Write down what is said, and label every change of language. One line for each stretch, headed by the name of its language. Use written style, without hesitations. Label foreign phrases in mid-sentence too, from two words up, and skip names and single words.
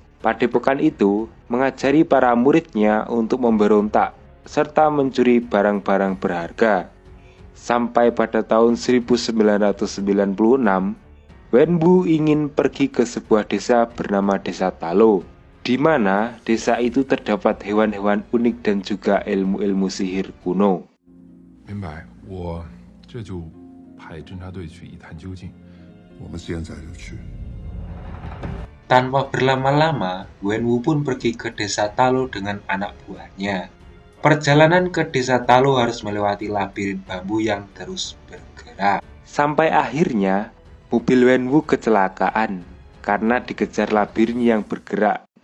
Indonesian: Padepokan itu mengajari para muridnya untuk memberontak serta mencuri barang-barang berharga. Sampai pada tahun 1996, Wenwu ingin pergi ke sebuah desa bernama Desa Talo, di mana desa itu terdapat hewan-hewan unik dan juga ilmu-ilmu sihir kuno.
Chinese: 明白，我这就派侦察队去一探究竟。我们现在就去。
Indonesian: Tanpa berlama-lama, Wenwu pun pergi ke Desa Talo dengan anak buahnya. Perjalanan ke Desa Talo harus melewati labirin bambu yang terus bergerak. Sampai akhirnya, mobil Wenwu kecelakaan karena dikejar labirin yang bergerak.